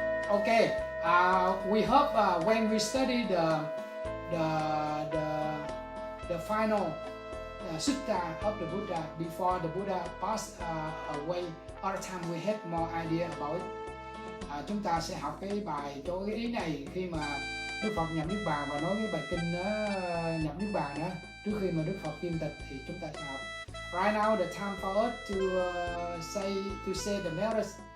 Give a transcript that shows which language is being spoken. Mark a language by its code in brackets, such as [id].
[en] Okay. We hope when we study the final sutta of the Buddha before the Buddha passed away, all the time we have more idea about it. [vi] Chúng ta sẽ học cái bài cho cái ý này khi mà Đức Phật nhập niết bàn và nói cái bài kinh nhập niết bàn đó, trước khi mà Đức Phật viên tịch thì chúng ta sẽ học. [en] Right now the time for us to say the merits.